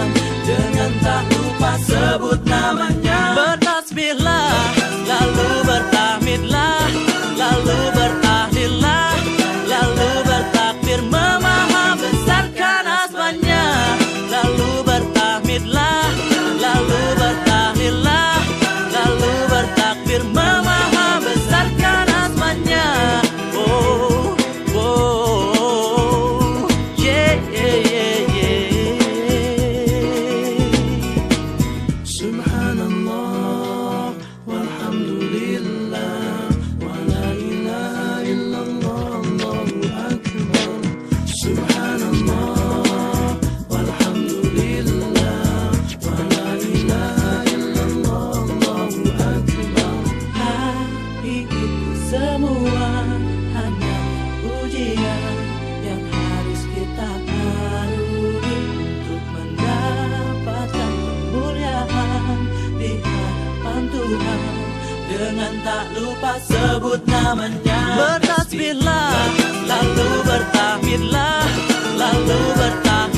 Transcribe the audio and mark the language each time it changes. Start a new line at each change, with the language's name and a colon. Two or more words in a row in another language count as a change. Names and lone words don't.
Indonesian: Dengan tak lupa sebut namanya, bertasbihlah, lalu bertahmidlah, lalu bertahlillah, lalu bertakbir memaha besarkan asmanya, lalu bertahmidlah, lalu bertahlillah, lalu bertakbir memaha besarkan asmanya. Oh, oh, yeah, yeah, yeah, yeah.
Arabic: سبحان الله والحمد لله ولا إله إلا الله، الله أكبر. سبحان الله والحمد لله ولا إله إلا الله، الله أكبر.
Indonesian: Tapi itu semua hanya ujian yang harus kita arungi untuk mendapatkan kemuliaan di hadapan Tuhan. Dengan tak lupa sebut namanya, bertasbihlah, lalu bertahmidlah, lalu bertahmidlah,